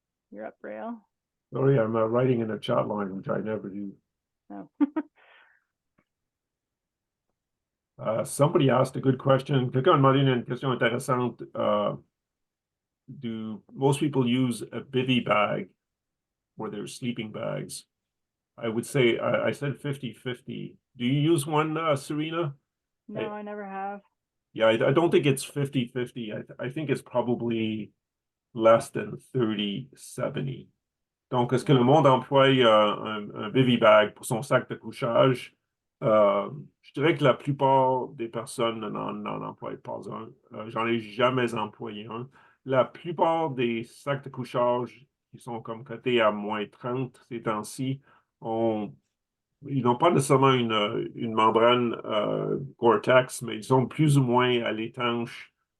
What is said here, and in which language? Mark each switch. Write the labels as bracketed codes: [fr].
[en] You're up, Rael. Sorry, I'm writing in a chat line, which I never do. No. Somebody asked a good question. [fr] Quelqu'un a demandé une question intéressante. [en] Do most people use a bivy bag for their sleeping bags? I would say, I said 50-50. Do you use one, Serena? No, I never have. Yeah, I don't think it's 50-50. I think it's probably less than 30-70. [fr] Donc, est-ce que le monde emploie un bivy bag pour son sac de couchage? Je dirais que la plupart des personnes n'en emploient pas un. J'en ai jamais employé un. La plupart des sacs de couchage qui sont comme cotés à -30 ces temps-ci, ils n'ont pas nécessairement une membrane Gore-Tex, mais ils sont plus ou moins à l'étanche.